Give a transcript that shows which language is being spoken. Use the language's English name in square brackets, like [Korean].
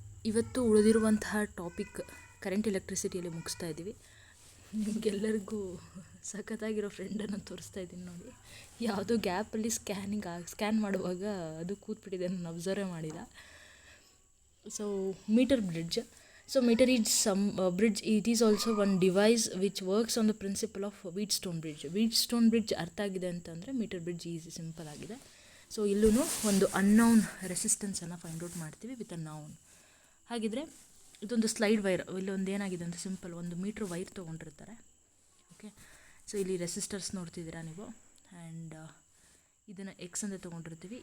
[Kannada] ಇವತ್ತು ಉಳಿದಿರುವಂತಹ topic current ಎಲೆಕ್ಟ್ರಿಸಿಟಿಯಲ್ಲಿ ಮುಗಿಸ್ತಾ ಇದ್ದೀವಿ. ನಿಮಗೆಲ್ಲರಿಗೂ ಸಖತ್ತಾಗಿರೋ ಫ್ರೆಂಡನ್ನು ತೋರಿಸ್ತಾ ಇದ್ದೀನಿ ನೋಡಿ. ಯಾವುದೋ ಗ್ಯಾಪಲ್ಲಿ ಸ್ಕ್ಯಾನ್ ಮಾಡುವಾಗ ಅದು ಕೂತ್ಬಿಟ್ಟಿದೆ, ನಾನು ಅಬ್ಸರ್ವ್ ಮಾಡಿಲ್ಲ. [English] So meter bridge. So meter is some bridge. It is also one device which works on the principle of Wheatstone bridge. [Kannada] Wheatstone bridge ಅರ್ಥ ಆಗಿದೆ ಅಂತಂದರೆ ಮೀಟರ್ ಬ್ರಿಡ್ಜ್ ಈಸಿ ಸಿಂಪಲ್ ಆಗಿದೆ. ಸೊ ಇಲ್ಲೂ ಒಂದು ಅನ್ನೌನ್ ರೆಸಿಸ್ಟೆನ್ಸನ್ನು ಫೈಂಡ್ ಔಟ್ ಮಾಡ್ತೀವಿ with a noun. ಹಾಗಿದ್ರೆ ಇದೊಂದು slide wire. ಇಲ್ಲೊಂದು ಏನಾಗಿದೆ ಅಂತ ಸಿಂಪಲ್ ಒಂದು ಮೀಟ್ರ್ ವೈರ್ ತೊಗೊಂಡಿರ್ತಾರೆ. ಓಕೆ, ಸೊ ಇಲ್ಲಿ ರೆಸಿಸ್ಟರ್ಸ್ ನೋಡ್ತಿದ್ದೀರಾ ನೀವು. ಆ್ಯಂಡ್ ಇದನ್ನು ಎಕ್ಸ್ ಅಂತ ತೊಗೊಂಡಿರ್ತೀವಿ.